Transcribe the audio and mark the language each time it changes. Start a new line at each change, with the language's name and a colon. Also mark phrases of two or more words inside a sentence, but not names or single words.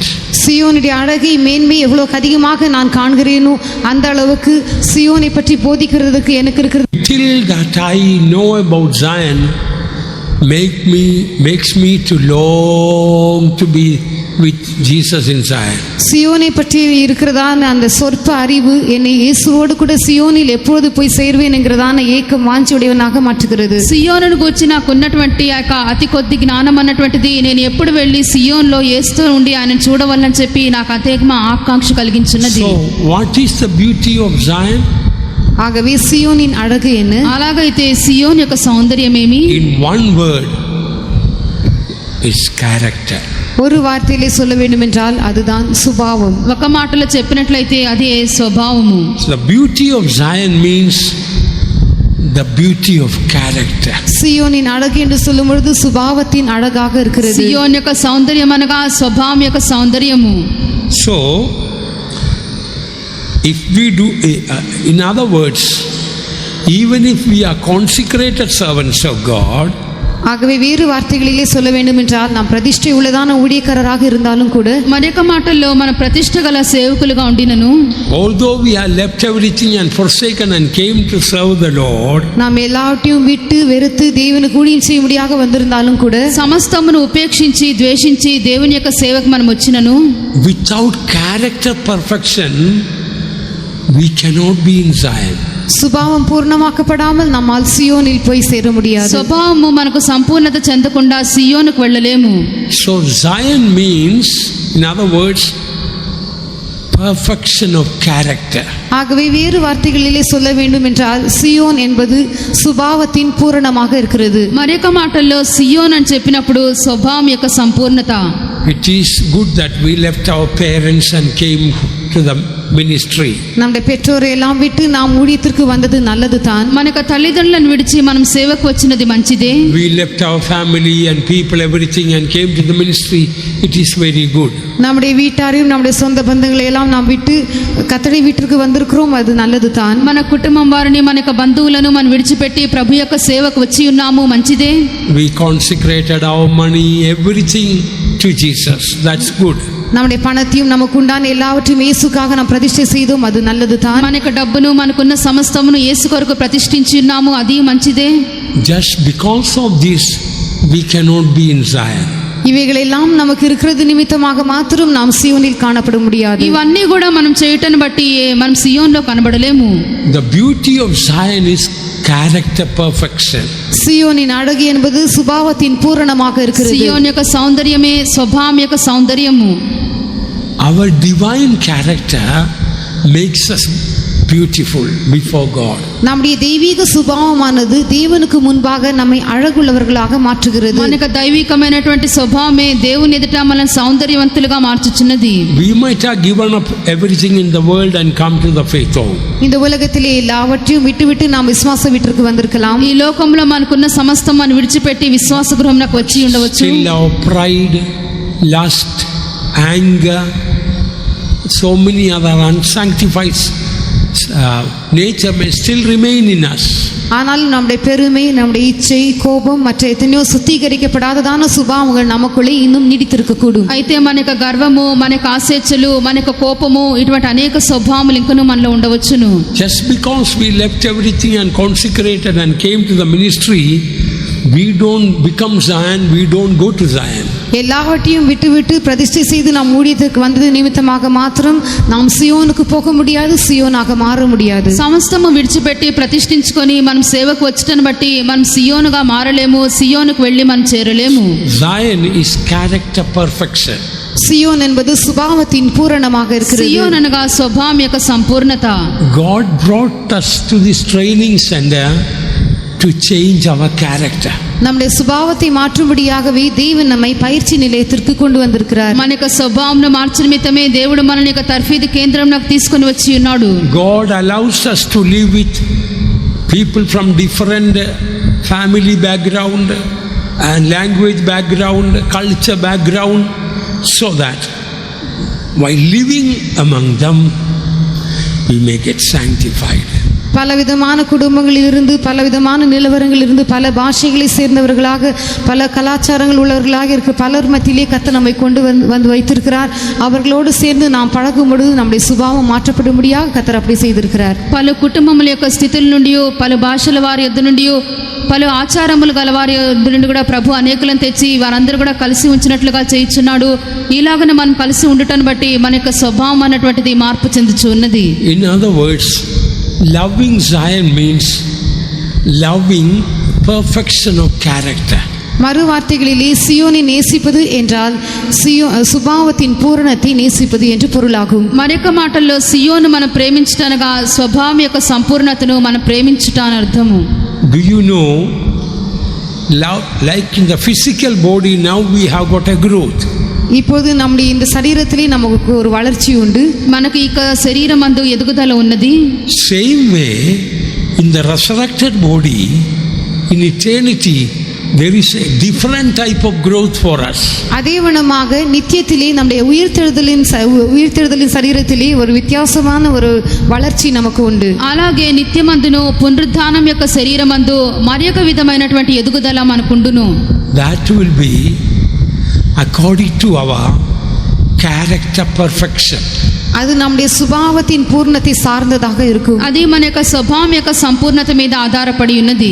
Tamil: சியோனுடைய அழகை மேன்மை எவ்வளவு அதிகமாக நான் காண்கிறேனோ அந்த அளவுக்கு சியோனை பற்றி போதிக்கிறதுக்கு எனக்கு இருக்கிறது.
English: Till that I know about Zion makes me to long to be with Jesus in Zion.
Tamil: சியோனை பற்றி இருக்கிறதான அந்த சொற்ப அறிவு என்னை இயேசுவோடு கூட சியோனில் எப்பொழுது போய் சேர்வேன் என்கிறதான ஏக்கம் வாஞ்சியுடையவனாக மாற்றுகிறது.
Telugu: సియోనును గురించి నాకు ఉన్నటువంటి అతి కొద్ది జ్ఞానం అన్నటువంటిది నేను ఎప్పుడు వెళ్ళి సియోన్లో యేసుతో ఉండి ఆయన చూడవల్లని చెప్పి నాకు అతేకమ ఆకాంక్ష కలిగించున్నది.
English: So what is the beauty of Zion?
Tamil: ஆகவே சியோனின் அழகு என்ன?
Telugu: అలాగైతే సియోన్ యొక్క సౌందర్యం ఏమి?
English: In one word, its character.
Tamil: ஒரு வார்த்தையிலே சொல்ல வேண்டும் என்றால் அதுதான் சுபாவம்.
Telugu: ఒక మాటలో చెప్పినట్లయితే అదే స్వభావము.
English: The beauty of Zion means the beauty of character.
Tamil: సియోనిన్ అழகு என்று சொல்லும் பொழுது சுபாவத்தின் அழகாக இருக்கிறது.
Telugu: సియోన్ యొక్క సౌందర్యం అనగా స్వభావం యొక్క సౌందర్యము.
English: So if we do, in other words, even if we are consecrated servants of God,
Tamil: ஆகவே வேறு வார்த்தைகளிலே சொல்ல வேண்டும் என்றால் நாம் பிரதிஷ்டை உள்ளதான ஊழியக்காரராக இருந்தாலும் கூட,
Telugu: మరొక మాటల్లో మన ప్రతిష్ట గల సేవకులుగా ఉండినను,
English: although we have left everything and forsaken and came to serve the Lord,
Tamil: நாம் எல்லாவற்றையும் விட்டு வெறுத்து தேவனுக்கு ஊழியம் செய்யும்படியாக வந்திருந்தாலும் கூட,
Telugu: సమస్తమును ఉపేక్షించి ద్వేషించి దేవుని యొక్క సేవకు మనం వచ్చినను,
English: without character perfection we cannot be in Zion.
Tamil: சுபாவம் பூர்ணமாக்கப்படாமல் நம்மால் சியோனில் போய் சேர முடியாது.
Telugu: స్వభావము మనకు సంపూర్ణత చెందకుండా సియోనుకు వెళ్ళలేము.
English: So Zion means, in other words, perfection of character.
Tamil: ஆகவே வேறு வார்த்தைகளிலே சொல்ல வேண்டும் என்றால் சியோன் என்பது சுபாவத்தின் பூரணமாக இருக்கிறது.
Telugu: మరొక మాటల్లో సియోన్ అని చెప్పినప్పుడు స్వభావం యొక్క సంపూర్ణత.
English: It is good that we left our parents and came to the ministry.
Tamil: நம்முடைய பெற்றோரை எல்லாம் விட்டு நாம் ஊழியத்திற்கு வந்தது நல்லது தான்.
Telugu: మనకు తల్లిదండ్రులను విడిచి మనం సేవకు వచ్చినది మంచిదే.
English: We left our family and people, everything, and came to the ministry. It is very good.
Tamil: நம்முடைய வீட்டாரையும் நம்முடைய சொந்த பந்தங்களை எல்லாம் நாம் விட்டு கர்த்தருடைய வீட்டிற்கு வந்திருக்கிறோம், அது நல்லது தான்.
Telugu: మన కుటుంబం వారిని మన యొక్క బంధువులను మనం విడిచిపెట్టి ప్రభు యొక్క సేవకు వచ్చి ఉన్నాము, మంచిదే.
English: We consecrated our money, everything to Jesus. That's good.
Tamil: நம்முடைய பணத்தையும் நமக்கு உண்டான எல்லாவற்றையும் இயேசுக்காக நாம் பிரதிஷ்டை செய்தோம், அது நல்லது தான்.
Telugu: మన యొక్క డబ్బును మనకున్న సమస్తమును యేసు కొరకు ప్రతిష్ఠించి ఉన్నాము, అది మంచిదే.
English: Just because of this we cannot be in Zion.
Tamil: இவைகளெல்லாம் நமக்கு இருக்கிறது நிமித்தமாக மாத்திரம் நாம் சியோனில் காணப்பட முடியாது.
Telugu: ఇవన్నీ కూడా మనం చేయటను బట్టి మనం సియోన్లో కనబడలేము.
English: The beauty of Zion is character perfection.
Tamil: சியோனின் அழகு என்பது சுபாவத்தின் பூரணமாக இருக்கிறது.
Telugu: సియోన్ యొక్క సౌందర్యమే స్వభావం యొక్క సౌందర్యము.
English: Our divine character makes us beautiful before God.
Tamil: நம்முடைய தெய்வீக சுபாவமானது தேவனுக்கு முன்பாக நம்மை அழகுள்ளவர்களாக மாற்றுகிறது.
Telugu: మన యొక్క దైవికమైనటువంటి స్వభావమే దేవుని ఎదుట మనల్ని సౌందర్యవంతులుగా మార్చుచున్నది.
English: We might have given up everything in the world and come to the faith home.
Tamil: இந்த உலகத்திலே எல்லாவற்றையும் விட்டுவிட்டு நாம் விசுவாச வீட்டிற்கு வந்திருக்கலாம்.
Telugu: ఈ లోకంలో మనకున్న సమస్తం మనం విడిచిపెట్టి విశ్వాస గృహంలోకి వచ్చి ఉండవచ్చు.
English: Still our pride, lust, anger, so many other unsanctified nature may still remain in us.
Tamil: ஆனால் நம்முடைய பெருமை, நம்முடைய இச்சை, கோபம் மற்ற எத்தனையோ சுத்திகரிக்கப்படாததான சுபாவங்கள் நமக்குள்ளே இன்னும் நீடித்திருக்க கூடும்.
Telugu: అయితే మన యొక్క గర్వము, మన యొక్క ఆశేచ్ఛలు, మన యొక్క కోపము, ఇటువంటి అనేక స్వభావములు ఇంకనూ మనలో ఉండవచ్చును.
English: Just because we left everything and consecrated and came to the ministry, we don't become Zion, we don't go to Zion.
Tamil: எல்லாவற்றையும் விட்டுவிட்டு பிரதிஷ்டை செய்து நாம் ஊழியத்திற்கு வந்தது நிமித்தமாக மாத்திரம் நாம் சியோனுக்கு போக முடியாது, சியோனாக மாற முடியாது.
Telugu: సమస్తము విడిచిపెట్టి ప్రతిష్ఠించుకొని మనం సేవకు వచ్చటను బట్టి మనం సియోనుగా మారలేము, సియోనుకు వెళ్ళి మనం చేరలేము.
English: Zion is character perfection.
Tamil: సియోన్ என்பது சுபாவத்தின் பூரணமாக இருக்கிறது.
Telugu: సియోన్ అనగా స్వభావం యొక్క సంపూర్ణత.
English: God brought us to this training center to change our character.
Tamil: நம்முடைய சுபாவத்தை மாற்றும்படியாகவே தேவன் நம்மை பயிற்சி நிலையத்திற்கு கொண்டு வந்திருக்கிறார்.
Telugu: మన యొక్క స్వభావంను మార్చ నిమిత్తమే దేవుడు మనల్ని యొక్క తర్ఫీదు కేంద్రంలోకి తీసుకొని వచ్చి ఉన్నాడు.
English: God allows us to live with people from different family background and language background, culture background, so that while living among them we may get sanctified.
Tamil: பலவிதமான குடும்பங்களிலிருந்து, பலவிதமான நிலவரங்களிலிருந்து, பல பாஷைகளை சேர்ந்தவர்களாக, பல கலாச்சாரங்கள் உள்ளவர்களாக இருக்க பலர் மத்தியிலே கர்த்தர் நம்மை கொண்டு வந்து வைத்திருக்கிறார். அவர்களோடு சேர்ந்து நாம் பழகும் பொழுது நம்முடைய சுபாவம் மாற்றப்படும்படியாக கர்த்தர் அப்படி செய்திருக்கிறார்.
Telugu: పలు కుటుంబముల యొక్క స్థితుల నుండి, పలు భాషల వారి యొద్ద నుండి, పలు ఆచారములు గల వారి యొద్ద నుండి కూడా ప్రభు అనేకులను తెచ్చి వారందరూ కూడా కలిసి ఉంచినట్లుగా చేయించున్నాడు. ఇలాగనే మనం కలిసి ఉండటాన్ని బట్టి మన యొక్క స్వభావం అన్నటువంటిది మార్పు చెందుచు ఉన్నది.
English: In other words, loving Zion means loving perfection of character.
Tamil: மறு வார்த்தைகளிலே சியோனை நேசிப்பது என்றால் சுபாவத்தின் பூரணத்தை நேசிப்பது என்று பொருளாகும்.
Telugu: మరొక మాటల్లో సియోను మనం ప్రేమించటనగా స్వభావం యొక్క సంపూర్ణతను మనం ప్రేమించుట అని అర్థము.
English: Do you know, love, like in the physical body, now we have got a growth.
Tamil: இப்போது நம்முடைய இந்த சரீரத்திலே நமக்கு ஒரு வளர்ச்சி உண்டு.
Telugu: మనకు ఇక శరీరం అందు ఎదుగుదల ఉన్నది.
English: Same way, in the resurrected body, in eternity, there is a different type of growth for us.
Tamil: அதே வண்ணமாக நித்தியத்திலே நம்முடைய உயிர்த்தெழுதலின் சரீரத்திலே ஒரு வித்தியாசமான ஒரு வளர்ச்சி நமக்கு உண்டு.
Telugu: అలాగే నిత్యమందును పునరుద్ధానం యొక్క శరీరమందు మరొక విధమైనటువంటి ఎదుగుదల మనకుండును.
English: That will be according to our character perfection.
Tamil: அது நம்முடைய சுபாவத்தின் பூர்ணத்தை சார்ந்ததாக இருக்கும்.
Telugu: అది మన యొక్క స్వభావం యొక్క సంపూర్ణత మీద ఆధారపడి ఉన్నది.